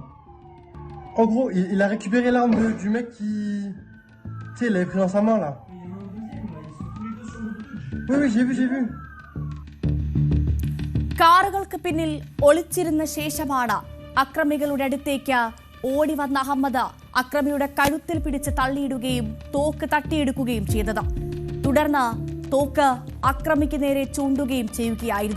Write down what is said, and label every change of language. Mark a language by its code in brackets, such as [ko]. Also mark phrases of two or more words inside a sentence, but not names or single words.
[fr] En gros, il a récupéré l'arme du mec qui... Tu sais, il l'avait pris dans sa main là. Il y en a un deuxième, là. Ils sont tous les deux sur le bouge. Oui, j'ai vu. [ml] കാറുകൾക്ക് പിന്നിൽ ഒളിച്ചിരുന്ന ശേഷമാണ് അക്രമികളുടെ അടുത്തേക്ക് ഓടി വന്ന അഹമ്മദ് അക്രമിയുടെ കഴുത്തിൽ പിടിച്ച് തള്ളിയിടുകയും തോക്ക് തട്ടിയെടുക്കുകയും ചെയ്തത്. തുടർന്ന് തോക്ക് അക്രമിക്ക് നേരെ ചൂണ്ടുകയും ചെയ്യുകയായിരുന്നു.